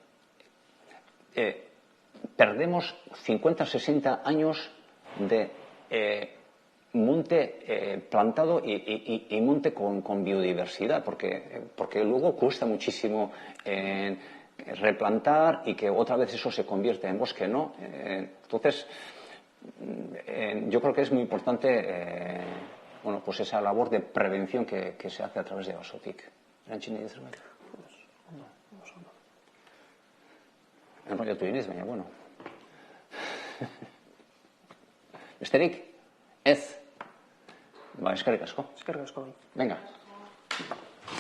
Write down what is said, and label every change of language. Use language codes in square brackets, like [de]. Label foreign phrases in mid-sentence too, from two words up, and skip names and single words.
[es] perdemos 50-60 años de monte plantado y monte con biodiversidad, porque luego cuesta muchísimo replantar y que otra vez eso se convierta en bosque, ¿no? Entonces, yo creo que es muy importante pues esa labor de prevención que se hace a través de Basotic. [eu] Enrollatu iniz, baina, bueno. Besterik? Ez. Eskerrik asko. Eskerrik asko. Venga.